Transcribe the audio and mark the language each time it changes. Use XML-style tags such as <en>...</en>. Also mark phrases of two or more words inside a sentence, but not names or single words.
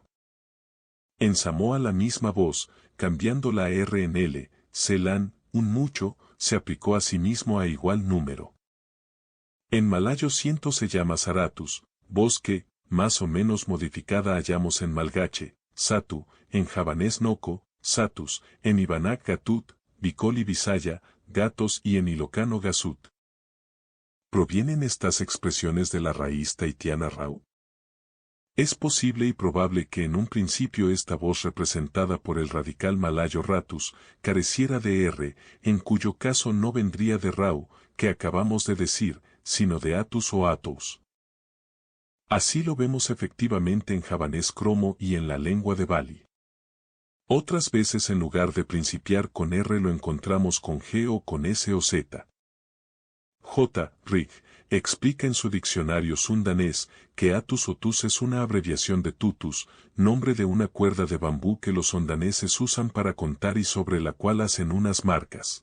<es>En Samoa la misma voz, cambiando la R en L, Celan, un mucho, se aplicó a sí mismo a igual número. En malayo 100 se llama Saratus, voz que, más o menos modificada hallamos en malgache, Satu, en javanés Noko, Satus, en Ibanak Gatut, Bicoli Visaya, gatos y en ilocano Gasut. ¿Provienen estas expresiones de la raíz tahitiana Rau? Es posible y probable que en un principio esta voz representada por el radical malayo ratus careciera de R, en cuyo caso no vendría de Rau, que acabamos de decir, sino de atus o atus. Así lo vemos efectivamente en javanés cromo y en la lengua de Bali. Otras veces en lugar de principiar con R lo encontramos con G o con S o Z. J. Rig explica en su diccionario sundanés que atus o tus es una abreviación de tutus, nombre de una cuerda de bambú que los sundaneses usan para contar y sobre la cual hacen unas marcas.</es>